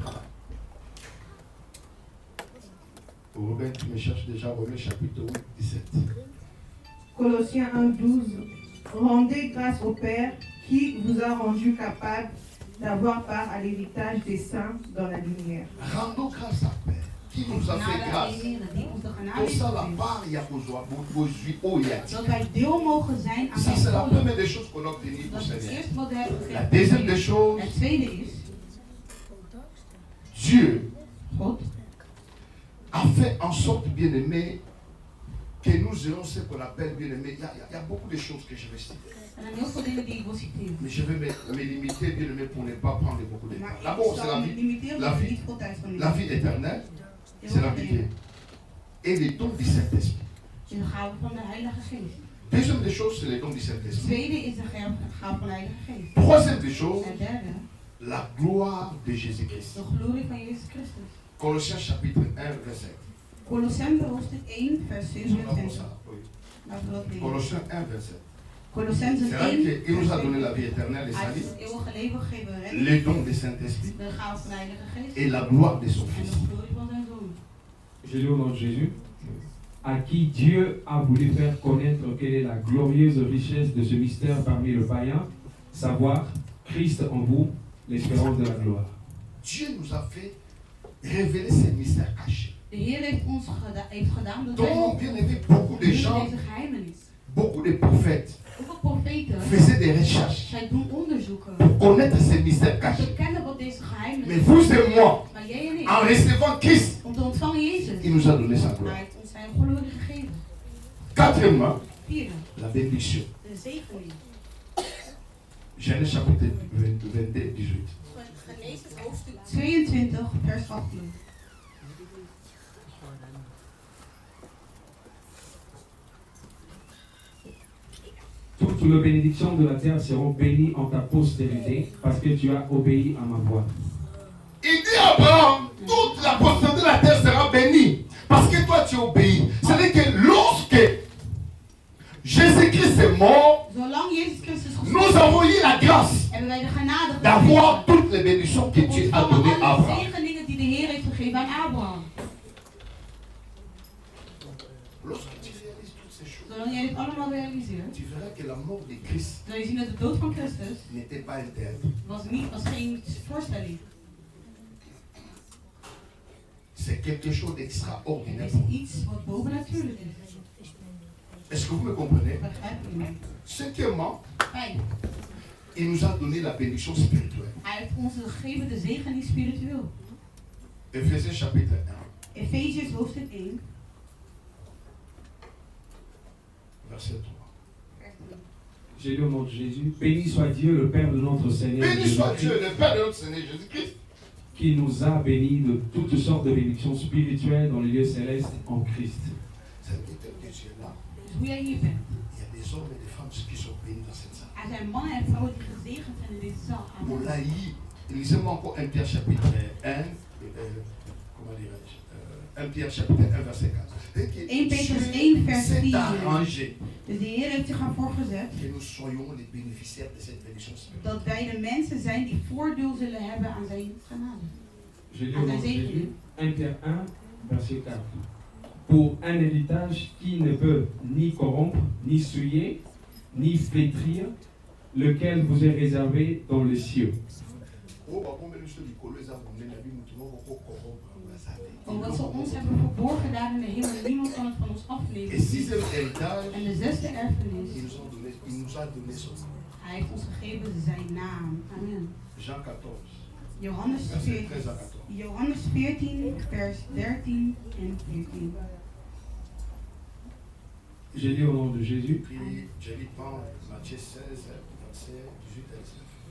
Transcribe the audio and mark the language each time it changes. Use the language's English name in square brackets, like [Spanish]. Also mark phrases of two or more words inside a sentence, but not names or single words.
[French] Robin, tu me cherches déjà Romains chapitre 8, 17. Colossiens 1, 12. Rendez grâce au Père qui vous a rendu capable d'avoir part à l'héritage des saints dans la lumière. Rendons grâce à Père qui nous a fait grâce. [Dutch] Die ons de genade [French] Pour [Dutch] heeft [French] ça, la [Dutch] gegeven. [French] part, il y a besoin. [Dutch] Dat wij deel mogen zijn aan [French] Ça, [Dutch] zijn [French] c'est la [Dutch] goden. [French] première des choses qu'on a obtenues [Dutch] Dat [French] pour [Dutch] is het [French] Seigneur. [Dutch] eerste wat we hebben [French] La [Dutch] gekregen. [French] deuxième des choses, [Dutch] Het tweede is, [French] Dieu [Dutch] God [French] a fait en sorte, bien aimé, que nous ayons ce qu'on appelle, bien aimé. Il y a beaucoup de choses que je vais citer. [Dutch] er zijn heel veel dingen die ik wil citeren. [French] Mais je vais me limiter, bien aimé, pour ne pas prendre beaucoup de [Dutch] Maar [French] temps. [Dutch] ik [French] D'abord, c'est [Dutch] zal [French] la [Dutch] me [French] vie. [Dutch] limiteren [French] la [Dutch] omdat ik [French] vie. [Dutch] niet veel tijd van u [French] La [Dutch] heb. [French] vie éternelle, [Dutch] Heel [French] c'est la [Dutch] veel [French] vie [Dutch] dingen. [French] et les dons du Saint-Esprit. [Dutch] Het is de gave van de Heilige Geest. [French] Deuxième des choses, c'est les dons du [Dutch] Het [French] Saint-Esprit. [Dutch] tweede is de gave van de Heilige Geest. [French] Troisième des choses, [Dutch] En derde, [French] la gloire de Jésus-Christ. [Dutch] de glorie van Jezus Christus. [French] Colossiens chapitre 1, verset. [Dutch] Colossenzen hoofdstuk 1, vers [French] On va pour 27. ça, oui. [Dutch] Laten we dat lezen. [French] Colossiens 1, verset. [Dutch] Colossenzen [French] C'est vrai 1. qu'il nous a donné la vie éternelle et [Dutch] Hij [French] salut, [Dutch] heeft het eeuwige leven gegeven, redding, [French] les dons du Saint-Esprit [Dutch] de gave van de Heilige Geest [French] et la gloire de son [Dutch] en [French] Fils. [Dutch] de glorie van zijn Zoon. [French] Je lis au nom de Jésus, à qui Dieu a voulu faire connaître quelle est la glorieuse richesse de ce mystère parmi le païen, savoir Christ en vous, l'espérance de la gloire. Dieu nous a fait révéler ces mystères cachés. [Dutch] De Heer heeft ons heeft gedaan dat wij [French] Donc, bien aimé, beaucoup de gens, [Dutch] deze geheimenis. [French] beaucoup de prophètes [Dutch] Hoeveel profeten, [French] faisaient des recherches [Dutch] zij doen onderzoeken [French] pour connaître ces mystères [Dutch] om [French] cachés. [Dutch] te kennen wat deze [French] Mais [Dutch] geheimenis [French] vous et moi, [Dutch] maar jij en ik, [French] en recevant Christ, [Dutch] om te ontvangen Jezus, [French] il nous a donné sa [Dutch] hij [French] gloire. [Dutch] heeft ons zijn glorie gegeven. [French] Quatrièmement, [Dutch] Vierde, [French] la bénédiction. [Dutch] de zegening. [French] Genèse chapitre 22, 18. [Dutch] Genesis hoofdstuk 22, vers 18. [French] Toutes les bénédictions de la terre seront bénies en ta postérité, parce que tu as obéi à ma voix. Il dit à Abraham, toute la postérité de la terre sera bénie. Parce que toi tu obéis. C'est-à-dire que lorsque Jésus-Christ est mort, [Dutch] Zolang Jezus Christus [French] nous [Dutch] gestorven [French] avons eu la grâce [Dutch] is, hebben wij de genade [French] d'avoir toutes les bénédictions que Dieu a [Dutch] ontvangen [French] données à [Dutch] alle [French] Abraham. [Dutch] zegeningen die de Heer heeft gegeven aan Abraham. [French] Lorsque tu réalises toutes ces choses, [Dutch] Zolang jij dit allemaal realiseert, [French] tu verras que la mort de Christ [Dutch] zul je zien dat de dood van Christus [French] n'était pas un théâtre. [Dutch] was geen voorstelling. [French] C'est quelque chose d'extraordinaire. [Dutch] Het is iets wat bovennatuurlijk is. [French] Est-ce que vous me comprenez? [Dutch] Begrijpt u mij? [French] Cinquièmement, 5. il nous a donné la bénédiction spirituelle. [Dutch] Hij heeft ons gegeven de zegening spiritueel. [French] Ephésiens chapitre 1, [Dutch] Efeziërs hoofdstuk 1, [French] verset 3. J'ai lu au nom de Jésus, béni soit Dieu, le Père de notre Seigneur Béni soit Jésus-Christ, Dieu, le Père de notre Seigneur Jésus-Christ, qui nous a bénis de toutes sortes de bénédictions spirituelles dans les lieux célestes en Christ. c'est le terme que tu es là. [Dutch] dus hoe jij hier bent. [French] Il y a des hommes et des femmes qui sont bénis dans cette salle. [Dutch] Er zijn mannen en vrouwen die gezegend zijn in deze zaal. [French] On Amen. l'a eu. Lisez-moi encore 1 Pierre chapitre 1, comment dirais-je, 1 Pierre chapitre 1 verset 4. [Dutch] 1 Petrus 1 vers [French] C'est 4. arrangé [Dutch] Dus de Heer heeft zich ervoor gezet [French] que nous soyons les bénéficiaires de cette bénédiction spirituelle. [Dutch] dat wij de mensen zijn die voordeel zullen hebben aan zijn genade. [French] J'ai lu au nom de Jésus, 1 Pierre 1, verset 4. Pour un héritage qui ne peut ni corrompre, ni souiller, ni flétrir, lequel vous est réservé dans les cieux. [Dutch] Omdat ze ons hebben verborgen daar in de hemel en niemand kan het van ons afnemen. [French] Et sixième héritage, [Dutch] En de zesde erfenis, [French] il nous a donné son nom. [Dutch] hij heeft ons gegeven zijn naam. [French] Amen. Jean 14, [Dutch] Johannes [French] verset 14, 13 à 14. [Dutch] Johannes 14 vers 13 en 14. [French] J'ai lu au nom de Jésus, Puis je lis pas Matthieu 16, verset 18 à 19.